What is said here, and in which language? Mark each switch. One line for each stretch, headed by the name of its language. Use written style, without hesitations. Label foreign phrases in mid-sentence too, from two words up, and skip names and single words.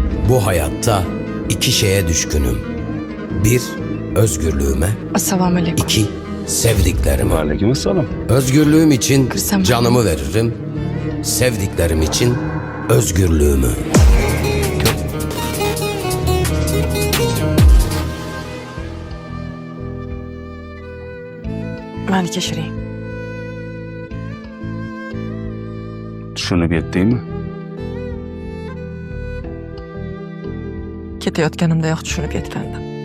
Turkish: Bu hayatta iki şeye düşkünüm. Bir, özgürlüğüme.
Uzbek: Assalomu alaykum.
Turkish: İki, sevdiklerime. Aleykümselam. Özgürlüğüm için Kırsam- canımı veririm. Sevdiklerim için özgürlüğümü.
Uzbek: Meni kechiring. Tushunib yetdingmi? Ketayotganimdayoq tushunib yetgandim.